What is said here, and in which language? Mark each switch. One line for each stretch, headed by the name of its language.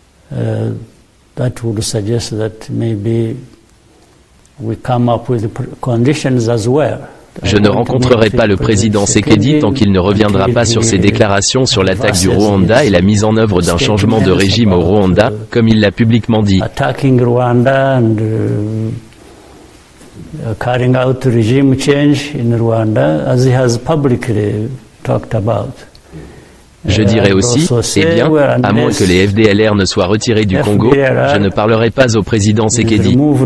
English: That would suggest that maybe we come up with conditions as well.
French: Je ne rencontrerai pas le président Tshisekedi tant qu'il ne reviendra pas sur ses déclarations sur l'attaque du Rwanda et la mise en œuvre d'un changement de régime au Rwanda, comme il l'a publiquement dit.
English: Attacking Rwanda and carrying out regime change in Rwanda, as he has publicly talked about.
French: Je dirais aussi, eh bien, à moins que les FDLR ne soient retirés du Congo, je ne parlerai pas au président Tshisekedi.